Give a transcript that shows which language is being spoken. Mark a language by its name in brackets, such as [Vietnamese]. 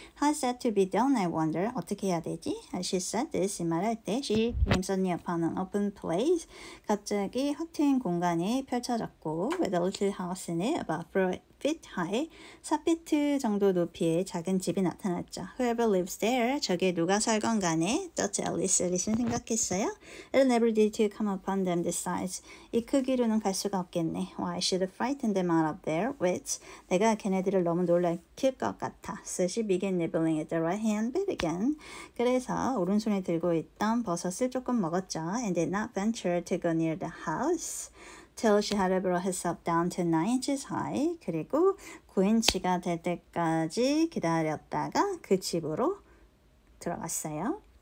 [English] How's that to be done? I wonder. [Korean] 어떻게 해야 되지? [English] As she said this, [Korean] 이 말할 때 [English] she came suddenly upon an open place. [Korean] 갑자기 확 트인 공간이 펼쳐졌고 [English] with a little house in it about 4 feet high, [Korean] 4피트 정도 높이의 작은 집이 나타났죠. [English] Whoever lives there, [Korean] 저기에 누가 살건 간에, [English] thought Alice. [Korean] 앨리스는 생각했어요. [English] It'll never do to come upon them this size. [Korean] 이 크기로는 갈 수가 없겠네. [English] Why should I frighten them out of their wits? [Korean] 내가 걔네들을 너무 놀랄킬 것 같아. [English] So she began nibbling at the right hand bit again. [Korean] 그래서 오른손에 들고 있던 버섯을 조금 먹었죠. [English] And did not venture to go near the house. Till she had brought herself down to 9 inches high. [Korean] 그리고 9인치가 될 때까지 기다렸다가 그 집으로 들어갔어요.